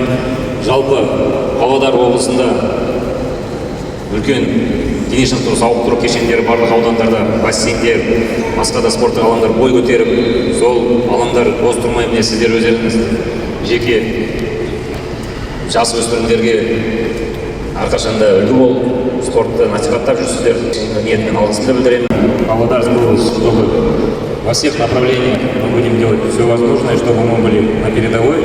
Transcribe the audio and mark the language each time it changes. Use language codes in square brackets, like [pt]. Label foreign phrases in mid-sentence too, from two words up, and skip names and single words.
[kk] Жалпы Павлодар облысында үлкен дене шынықтыру сауықтыру кешендері барлық аудандарда бассейндер, басқа да спорттық алаңдар бой көтеріп, сол алаңдар бос тұрмай, міне сіздер өздеріңіз жеке жас өспірімдерге әрқашанда үлгі болып, спортты насихаттап жүрсіздер. Ниетмен алғысымды білдіремін. [ru] Павлодарская область, чтобы во всех направлениях мы будем делать все возможное, чтобы мы были на передовой.